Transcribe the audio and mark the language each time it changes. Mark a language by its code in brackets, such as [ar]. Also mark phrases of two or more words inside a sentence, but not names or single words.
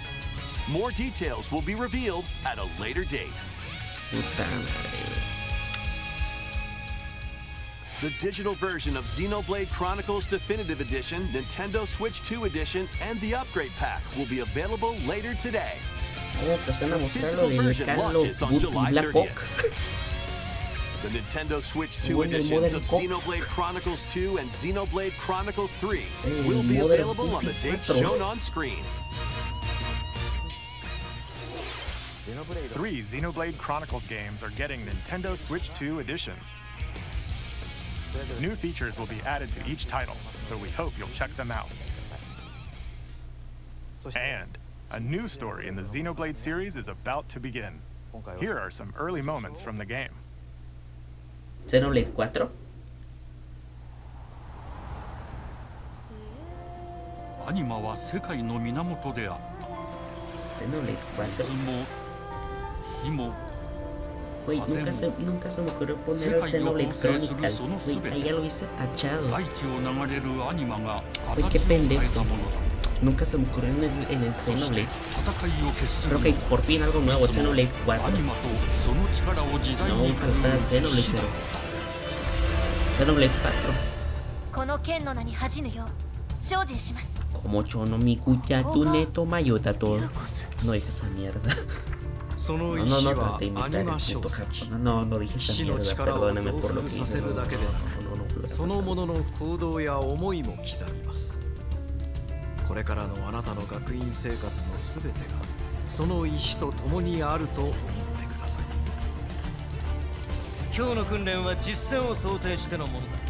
[en] More details will be revealed at a later date. [es] Puta madre. [en] The digital version of Xenoblade Chronicles Definitive Edition, Nintendo Switch 2 Edition, and the Upgrade Pack will be available later today. [es] Pues van a mostrar lo de Call of Duty Black Ops. [en] The Nintendo Switch 2 [es] Bueno, el [en] editions Modern of Cops. Xenoblade Chronicles 2 and Xenoblade Chronicles 3 will [es] El [en] be Modern available on the date PC4. shown on screen. 3 Xenoblade Chronicles games are getting Nintendo Switch 2 editions. New features will be added to each title, so we hope you'll check them out. And a new story in the Xenoblade series is about to begin. Here are some early moments from the game. Xenoblade 4. [ja] アニマは世界の源であった Xenoblade 4. 水も火も [es] Güey, nunca se me ocurrió poner el Xenoblade Chronicles. Güey, ahí ya lo hice tachado. [ja] 大地を流れるアニマが [es] Güey, [ja] 形 [es] qué [ja] を変え [es] pendejo. [ja] たものだ [es] Nunca se me ocurrió en el [ja] そして [es] Xenoblade. [ja] 戦いを決する [es] Pero [ja] の [es] ok, por fin algo nuevo, [ja] いつも [es] Xenoblade 4. [ja] アニマとその力を自在 [es] No [ja] に [es] vamos a usar Xenoblade, [ja] 士だ [es] pero Xenoblade 4. [ja] この剣の名に恥じぬよう精進します Como chono mi cuya tu neto mayota todo. [es] No dije esa mierda. [ja] その [es] No, [ja] 石 [es] no, no [ja] は [es] traté de [ja] ア [es] imitar [ja] ニ [es] el [ja] マ [es] neto [ja] 書籍 [es] japonés. No, no dije [ja] 騎 [es] esa [ja] 士の [es] mierda. [ja] 力を [es] Perdóname [ja] 増 [es] por lo [ja] 幅 [es] que [ja] さ [es] hice. [ja] せ [es] No, [ja] る [es] no, [ja] だけでなく [es] no, no, no, no, [ja] その [es] no, [ja] ものの行動や思いも刻みますこれからのあなたの学院生活のすべてがその石と共にあると思ってください今日の訓練は実践を想定してのものだ